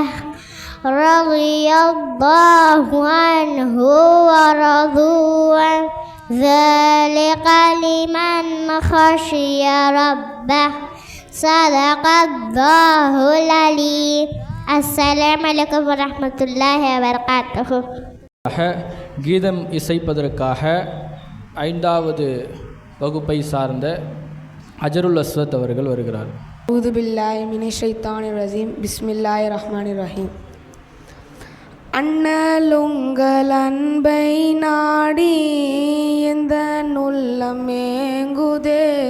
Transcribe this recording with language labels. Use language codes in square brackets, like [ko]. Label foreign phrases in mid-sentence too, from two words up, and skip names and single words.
[ar] رضي الله عنه ورضوا عنه ذلك لمن خشي ربه. صدق الله العليم. السلام عليكم ورحمة الله وبركاته. [ta] கீதம் இசைப்பதற்காக 5வது வகுப்பை சார்ந்த அஜருல் அஸ்வத் அவர்கள் வருகிறார். [ar] أعوذ بالله من الشيطان الرجيم. بسم الله الرحمن الرحيم. [ta] அண்ணலுங்கள் அன்பை நாடி எந்த உள்ளமேங்குதே.